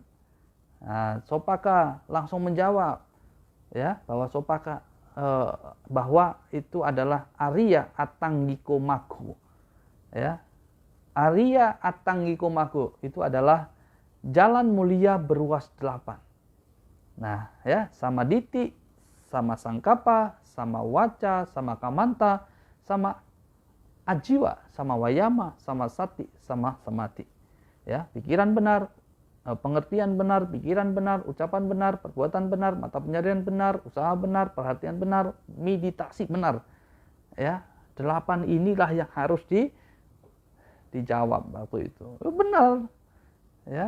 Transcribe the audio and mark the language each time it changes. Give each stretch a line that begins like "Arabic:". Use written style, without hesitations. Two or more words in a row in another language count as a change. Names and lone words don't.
Indonesian: Nah, Sopaka langsung menjawab ya bahwa Sopaka bahwa itu adalah
Pali: Arya Atanggiko Maggo.
Indonesian: Ya.
Pali: Arya Atanggiko Maggo
Indonesian: itu adalah jalan mulia beruas 8.
Pali: Nah, ya, sama diti, sama sangkapa, sama waca, sama kamanta, sama ajiwa, sama wayama, sama sati, sama samati.
Indonesian: Ya, pikiran benar, pengertian benar, pikiran benar, ucapan benar, perbuatan benar, mata pencarian benar, usaha benar, perhatian benar, meditasi benar. Ya, 8 inilah yang harus dijawab waktu itu. Benar. Ya.